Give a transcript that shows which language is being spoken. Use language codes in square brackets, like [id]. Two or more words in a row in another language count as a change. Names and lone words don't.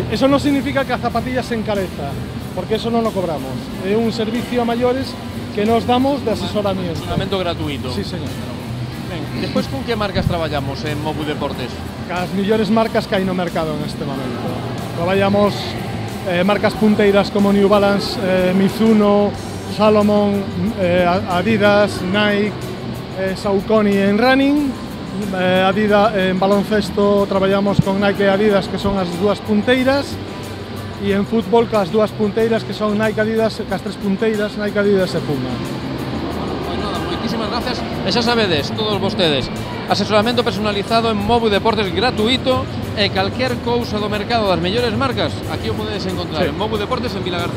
[gl] Eso non significa que a zapatilla se encareza, porque eso non lo cobramos. É un servicio a maiores que nos damos de asesoramiento. Asesoramento gratuito. Sí, señor. Ben, despois con que marcas traballamos en Mobu Deportes? As millores marcas que hai no mercado en este momento. Traballamos marcas punteiras como New Balance, Mizuno, Salomon, Adidas, Nike, Saucony en running, Adidas en baloncesto traballamos con Nike e Adidas, que son as dúas punteiras, e en fútbol cas dúas punteiras que son Nike Adidas, cas tres punteiras Nike Adidas e Puma. Pois nada, moitísimas gracias. E xa sabedes, todos vostedes, asesoramento personalizado en Mobu Deportes gratuito e calquer cousa do mercado das mellores marcas, aquí o podedes encontrar en Mobu Deportes en Vilagarcía.